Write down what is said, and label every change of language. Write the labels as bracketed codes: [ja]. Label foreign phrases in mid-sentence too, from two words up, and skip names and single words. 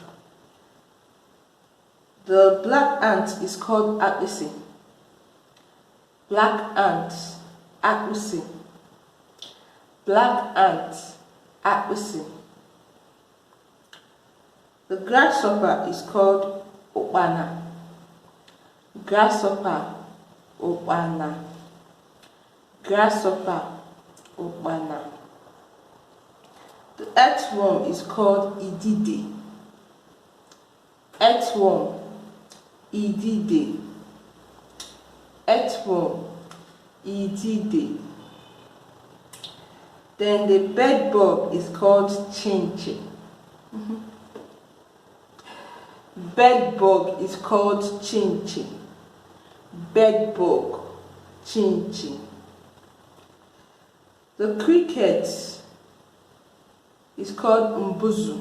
[en] The black ant is called akpịsị. Black ant, akpịsị. Black ant, akpịsị. The grasshopper is called ụkpana. Grasshopper, ụkpana. Grasshopper, ụkpana. The earthworm is called idide. Earthworm, idide. Earthworm, idide. Then the bedbug is called chinchi. Bedbug is called chinchi. Bedbug, chinchi. The cricket is called mbuzu.